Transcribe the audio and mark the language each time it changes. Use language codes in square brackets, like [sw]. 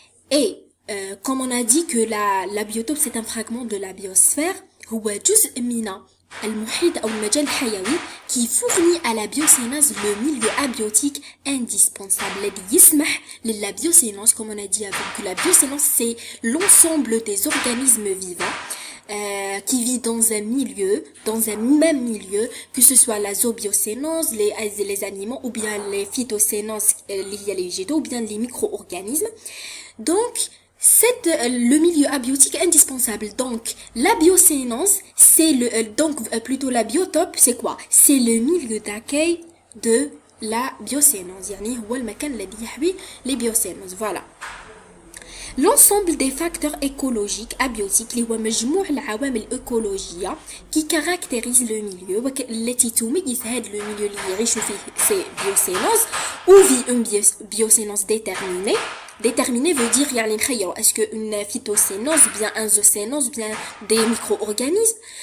[fr] Et comme on a dit que la biotope c'est un fragment de la biosphère, [ar] هو جزء من المحيط أو المجال الحيوي [fr] qui fournit à la biocénose le milieu abiotique indispensable [ar] الذي يسمح للا [fr] biocénose, comme on a dit avant, que la biocénose c'est l'ensemble des organismes vivants qui vit dans un milieu, dans un même milieu, que ce soit la zoobiocénose, les animaux, ou bien les phytocénoses liées à les végétaux, ou bien les micro-organismes. Donc, c'est le milieu abiotique indispensable. Donc, la biocénose, c'est plutôt la biotope, c'est quoi? C'est le milieu d'accueil de la biocénose. [ar] يعني هو المكان الذي يحوي les biocénoses. [fr] Voilà. L'ensemble des facteurs écologiques abiotiques [ar] اللي هو مجموع العوامل الإيكولوجية [fr] qui caractérisent le milieu [ar] والتي تميز هذا [fr] le milieu اللي يعيشوا فيه ces biocénoses ou vit une biocénose déterminée. Déterminé veut dire [ar] يعني نخيروا [fr] est-ce que une phytocénose bien un zoocénose bien des micro-organismes.